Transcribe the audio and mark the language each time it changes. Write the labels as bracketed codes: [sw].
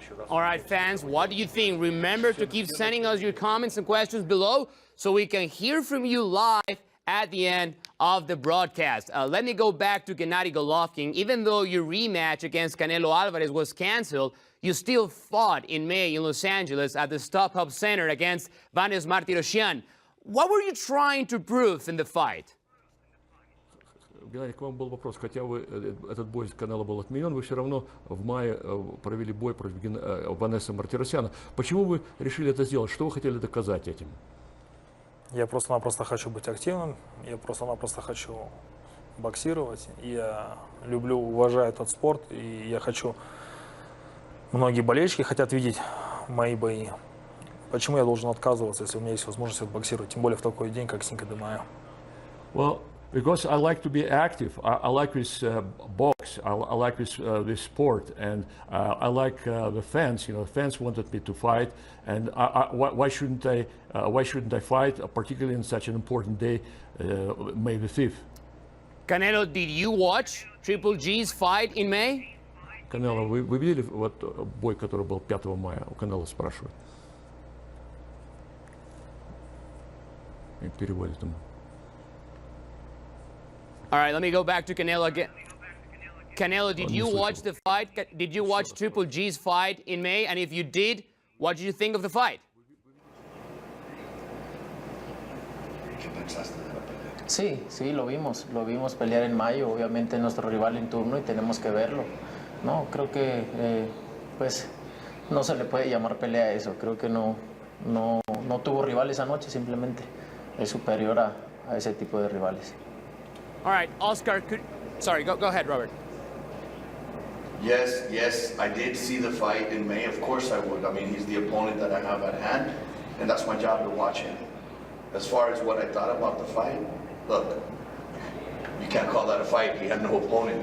[en] All right, fans, what do you think? Remember to keep sending us your comments and questions below so we can hear from you live at the end of the broadcast. Let me go back to Gennady Golovkin. Even though your rematch against Canelo Alvarez was canceled, you still fought in May in Los Angeles at the StubHub Center against Vanes Martirosyan. What were you trying to prove in the fight? [ru] Геннадий, к вам был вопрос. Хотя этот бой с Канело был отменен, вы все равно в мае провели бой против Ванессы Мартиросяна. Почему вы решили это сделать? Что вы хотели доказать этим? Я просто-напросто хочу быть активным, я просто-напросто хочу боксировать. Я люблю, уважаю этот спорт, и я хочу... Многие болельщики хотят видеть мои бои. Почему я должен отказываться, если у меня есть возможность отбоксировать, тем более в такой день, как Cinco de Mayo? [en] Well, because I like to be active. I like this box. I like this sport, and I like the fans. You know, the fans wanted me to fight, and why shouldn't I? Why shouldn't I fight, particularly in such an important day, May the 5th? Canelo, did you watch Triple G's fight in May? [ru] Canelo, вы видели вот бой, который был 5 мая? У Canelo спрашивают. И переводит ему. [en] All right, let me go back to Canelo again. Canelo, did you watch the fight? Did you watch Triple G's fight in May? And if you did, what did you think of the fight? [es] Sí, sí, lo vimos pelear en mayo, obviamente nuestro rival en turno y tenemos que verlo. No, creo que pues no se le puede llamar pelea a eso, creo que no tuvo rivales anoche, simplemente es superior a ese tipo de rivales. [en] All right, Oscar, sorry, go ahead, Robert. Yes, I did see the fight in May. Of course I would. I mean, he's the opponent that I have at hand, and that's my job to watch him. As far as what I thought about the fight, look, you can't call that a fight. He had no opponent.